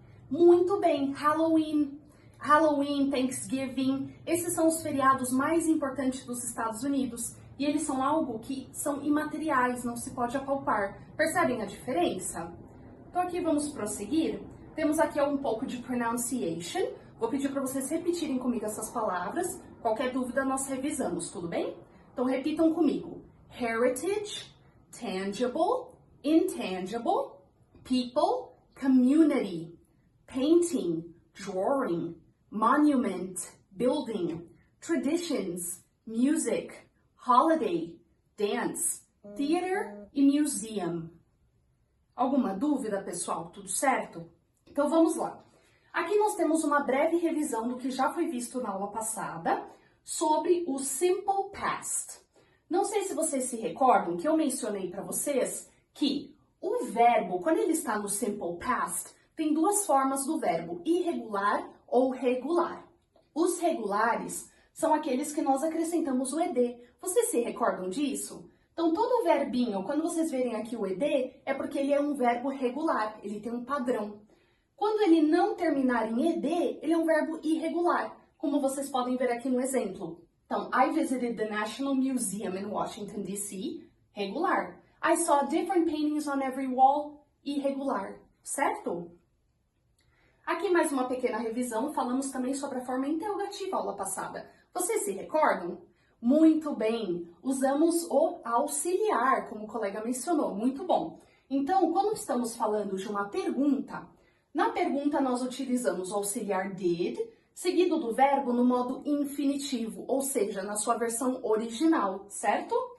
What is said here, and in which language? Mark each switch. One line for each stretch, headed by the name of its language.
Portuguese: Muito bem, Halloween, Thanksgiving, esses são os feriados mais importantes dos Estados Unidos e eles são algo que são imateriais, não se pode apalpar. Percebem a diferença? Então aqui vamos prosseguir. Temos aqui um pouco de pronunciation. Vou pedir para vocês repetirem comigo essas palavras. Qualquer dúvida nós revisamos, tudo bem? Então repitam comigo.
English: Heritage, tangible, intangible, people, community, painting, drawing, monument, building, traditions, music, holiday, dance, theater e museum.
Portuguese: Alguma dúvida, pessoal? Tudo certo? Então vamos lá. Aqui nós temos uma breve revisão do que já foi visto na aula passada sobre o simple past. Não sei se vocês se recordam que eu mencionei para vocês que o verbo, quando ele está no simple past, tem duas formas do verbo, irregular ou regular. Os regulares são aqueles que nós acrescentamos o ed. Vocês se recordam disso? Então, todo verbinho, quando vocês verem aqui o ed, é porque ele é um verbo regular, ele tem um padrão. Quando ele não terminar em ed, ele é um verbo irregular, como vocês podem ver aqui no exemplo. Então,
English: I visited the National Museum in Washington, D.C., regular. I saw different paintings on every wall,
Portuguese: irregular, certo? Aqui mais uma pequena revisão, falamos também sobre a forma interrogativa aula passada. Vocês se recordam? Muito bem, usamos o auxiliar, como o colega mencionou, muito bom. Então, quando estamos falando de uma pergunta, na pergunta nós utilizamos o auxiliar did, seguido do verbo no modo infinitivo, ou seja, na sua versão original, certo?